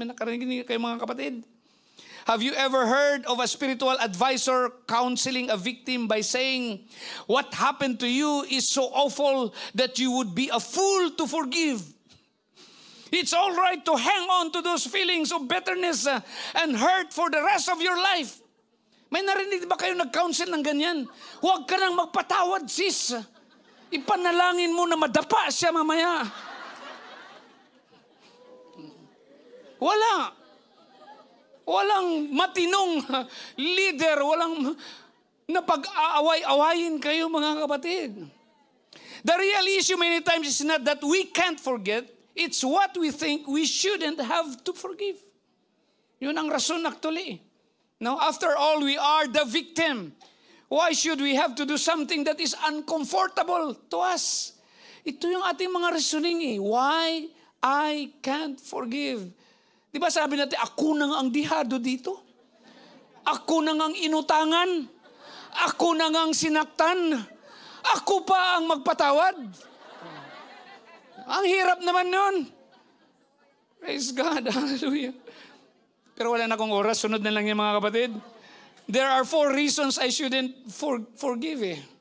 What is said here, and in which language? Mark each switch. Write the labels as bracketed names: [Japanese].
[Filipino] May nakarinig kayo mga kapatid? [English] Have you ever heard of a spiritual advisor counseling a victim by saying, what happened to you is so awful that you would be a fool to forgive? It's all right to hang on to those feelings of bitterness and hurt for the rest of your life. [Filipino] May narinig ba kayo nag-counsel ng ganyan? Huwag ka nang magpatawad, sis. Ipanalangin mo na madapa siya mamaya. Walang matinong leader, walang napag-aaway-awayin kayo mga kapatid. [English] The real issue many times is not that we can't forget, it's what we think we shouldn't have to forgive. [Filipino] Yun ang rason actually. [English] Now, after all, we are the victim. Why should we have to do something that is uncomfortable to us? [Filipino] Ito yung ating mga reasoning eh. [English] Why I can't forgive. [Filipino] Di ba sabi natin, ako nang ang dihado dito? Ako nang ang inutangan? Ako nang ang sinaktan? Ako pa ang magpatawad? Ang hirap naman nun. [English] Praise God. Hallelujah. [Filipino] Pero wala na akong oras. Sunod na lang yan mga kapatid. [English] There are 4 reasons I shouldn't forgive eh.